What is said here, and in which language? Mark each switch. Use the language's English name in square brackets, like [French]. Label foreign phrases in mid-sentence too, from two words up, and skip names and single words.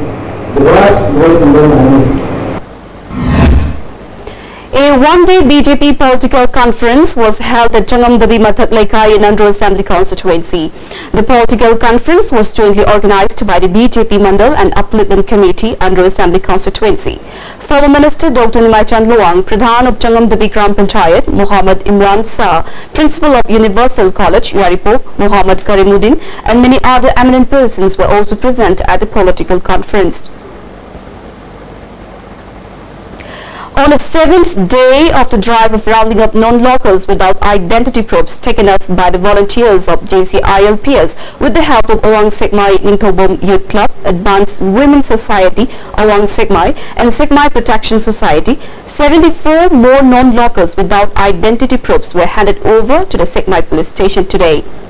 [English] The vast great Indian Army. A one-day BJP political conference was held at Changamdabi Mathak Laikai in Andhra Assembly constituency. The political conference was jointly organized by the BJP Mandal and Upliftment Committee Andhra Assembly constituency. Former Minister Dr. Nimai Loang, Pradhan of Changamdabi Gram Panchayat, Muhammad Imran Shah, Principal of Universal College, Yaripok, Muhammad Karimuddin, and many other eminent persons were also present at the political conference. On the seventh day of the drive of rounding up non-locals without identity proofs taken up by the volunteers of JCILPS with the help of Awang Sekmai Ningthobom Youth Club, Advanced Women's Society, Awang Sekmai and Sekmai Protection Society, 74 more non-locals without identity proofs were handed over to the Sekmai police station today.